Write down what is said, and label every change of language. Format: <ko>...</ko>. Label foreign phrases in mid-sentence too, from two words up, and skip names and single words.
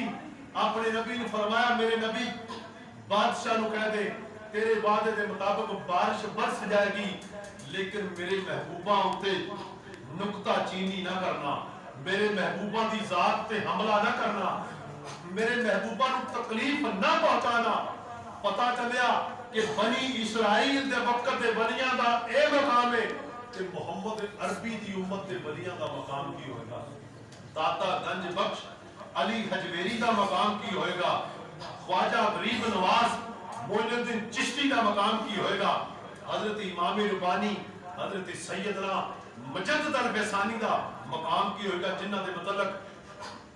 <pa>اپنے نبی نے فرمایا میرے نبی بادشاہ نو کہہ دے تیرے وعدے دے مطابق بارش برس جائے گی، لیکن میرے محبوبہ ہوتے نکتہ چینی نہ کرنا، میرے محبوبہ دی ذات تے حملہ نہ کرنا، میرے محبوبہ نو تکلیف نہ پہنچانا۔ پتا چلیا کہ بنی اسرائیل دے وقت دے ولیاں دا اے مقام ہے کہ محمد عربی دی امت دے ولیاں دا مقام کی ہوئے گا، داتا گنج بخش علی حجویری دا مقام کی ہوئے گا، خواجہ غریب نواز معین الدین چشتی دا مقام کی ہوئے گا، حضرت امام ربانی حضرت سیدنا مجدد الفیسانی دا مقام کی ہوئے گا، جنہ دے متعلق</pa>